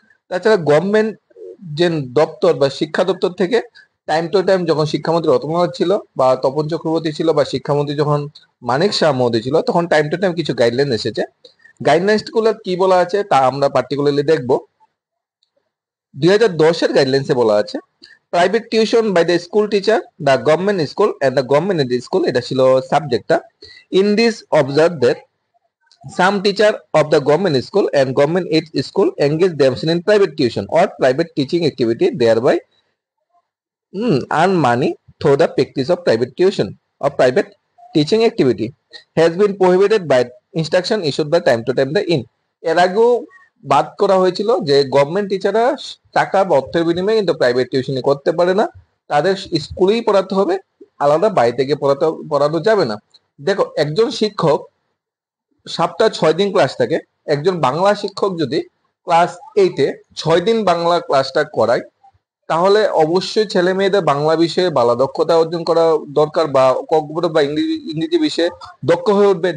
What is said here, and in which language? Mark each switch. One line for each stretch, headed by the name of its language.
Bangla: তাছাড়া গভর্নমেন্ট যে দপ্তর বা শিক্ষা দপ্তর থেকে টাইম টু টাইম যখন শিক্ষামন্ত্রী রতনলাল ছিল বা তপন চক্রবর্তী ছিল বা শিক্ষামন্ত্রী যখন মানিক শাহ মহোদয় ছিল তখন টাইম টু টাইম কিছু গাইডলাইন এসেছে। গাইডলাইন্স গুলো কি বলা আছে তা আমরা পার্টিকুলারলি দেখবো। 2010-এর গাইডলাইন্সে বলা আছে
English: private tuition by the school teacher, the government school and the government aid school,
Bangla: এটা ছিল সাবজেক্টটা।
English: In this observe that some teacher of the government school and government aid school engage themselves in private tuition or private teaching activity, thereby earn money through the practice of private tuition or private teaching activity has been prohibited by instruction issued by time to time the in।
Bangla: এর আগেও বাদ করা হয়েছিল যে government টিচাররা টাকা বা অর্থের বিনিময়ে কিন্তু প্রাইভেট টিউশনি করতে পারে না, তাদের স্কুলেই পড়াতে হবে, আলাদা বাড়ি থেকে পড়ানো যাবে না। দেখো, একজন শিক্ষক সপ্তাহে 6 দিন ক্লাস থাকে। একজন বাংলা শিক্ষক যদি ক্লাস 8-এ 6 দিন বাংলা ক্লাসটা করায় তাহলে অবশ্যই ছেলে মেয়েদের বাংলা বিষয়ে ভালো দক্ষতা অর্জন করা দরকার বা কম্পিউটার বা ইংরেজি বিষয়ে দক্ষ হয়ে উঠবে।